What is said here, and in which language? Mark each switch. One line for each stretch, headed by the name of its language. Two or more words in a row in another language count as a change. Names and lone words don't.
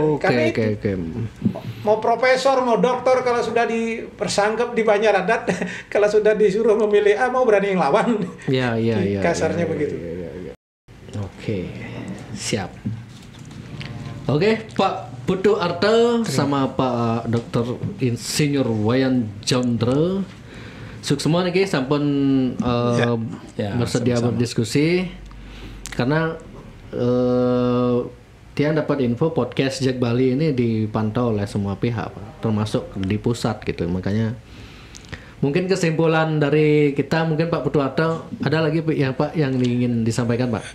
Indonesian: Karena itu mau profesor, mau doktor kalau sudah dipersangkap di Banjar adat, kalau sudah disuruh memilih mau berani yang lawan. Iya. Kasarnya begitu. Oke, siap. Oke, Pak Putu Arte sama Pak Dr. Insinyur Wayan Jondre. Suk semua nih sampun bersedia sama-sama berdiskusi karena tiang dapat info podcast Jack Bali ini dipantau oleh semua pihak, Pak, termasuk di pusat gitu. Makanya mungkin kesimpulan dari kita, mungkin Pak Putu Arte ada lagi Pak yang ingin disampaikan, Pak?